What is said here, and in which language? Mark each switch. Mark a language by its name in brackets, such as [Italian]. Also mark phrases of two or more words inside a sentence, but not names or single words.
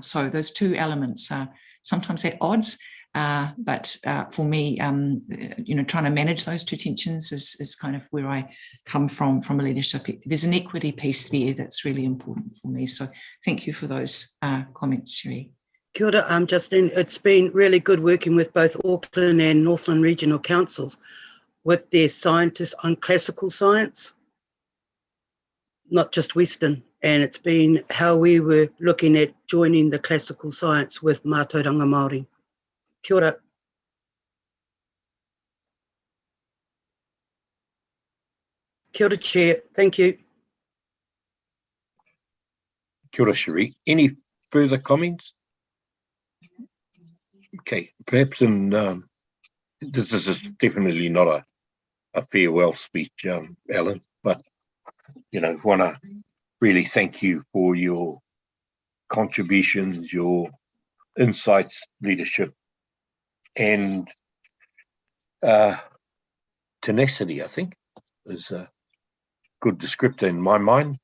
[English] So those two elements are sometimes at odds, but for me, trying to manage those two tensions is kind of where I come from a leadership. There's an equity piece there that's really important for me. So thank you for those comments, Cherie. [Māori] Kia ora, [English] Justine. It's been really good working with both Auckland and Northland Regional Councils with their scientists on classical science, not just Western. And it's been how we were looking at joining the classical science with [Māori] mātauranga Māori. Kia ora. Kia ora, [English] Chair. Thank you. [Māori] Kia ora, Cherie. [English] Any further comments? Okay, perhaps this is definitely not a farewell speech, Alan, but, want to really thank you for your contributions, your insights, leadership, and tenacity, I think, is a good descriptor in my mind.